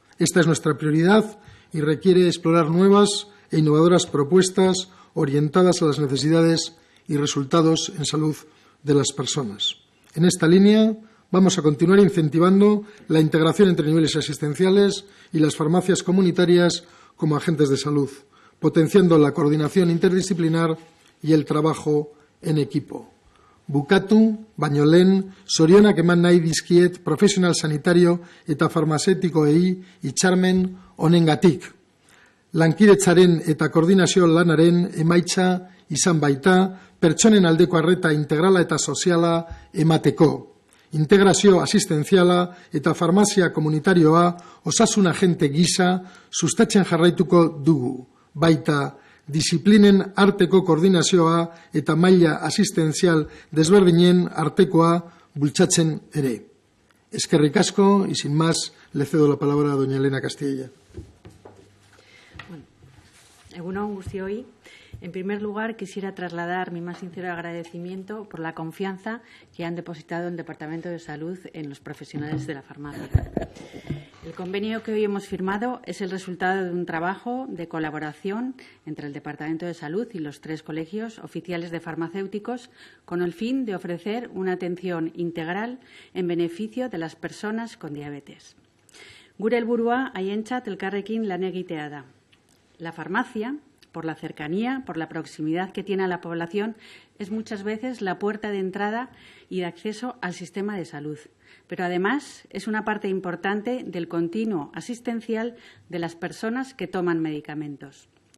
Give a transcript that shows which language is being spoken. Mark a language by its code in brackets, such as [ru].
[es] Esta es nuestra prioridad y requiere explorar nuevas e innovadoras propuestas orientadas a las necesidades y resultados en salud de las personas. En esta línea, vamos a continuar incentivando la integración entre niveles asistenciales y las farmacias comunitarias como agentes de salud, potenciando la coordinación interdisciplinar y el trabajo en equipo. [eu] Bukatu, baino lehen, zorionak eman nahi dizkiet profesional sanitario eta farmazeutikoei hitzarmen honengatik. Lankidetzaren eta koordinazio lanaren emaitza izan baita pertsonen aldeko arreta integrala eta soziala emateko. Integrazio asistenziala eta farmazia komunitarioa osasun agente gisa sustatzen jarraituko dugu. Baita disiplinen arteko koordinazioa eta maila asistentzial desberdinen artekoa bultzatzen ere. Eskerrik asko [es] y sin más le cedo la palabra a doña Elena Castilla. [eu] Egun on guztioi. [es] En primer lugar, quisiera trasladar mi más sincero agradecimiento por la confianza que han depositado el Departamento de Salud en los profesionales de la farmacia. El convenio que hoy hemos firmado es el resultado de un trabajo de colaboración entre el Departamento de Salud y los 3 colegios oficiales de farmacéuticos con el fin de ofrecer una atención integral en beneficio de las personas con diabetes. [eu] Gure helburua haientzat elkarrekin lan egitea da. [es] La farmacia, por la cercanía, por la proximidad que tiene a la población, es muchas veces la puerta de entrada y de acceso al sistema de salud. Pero además es una parte importante del continuo asistencial de las personas que toman medicamentos.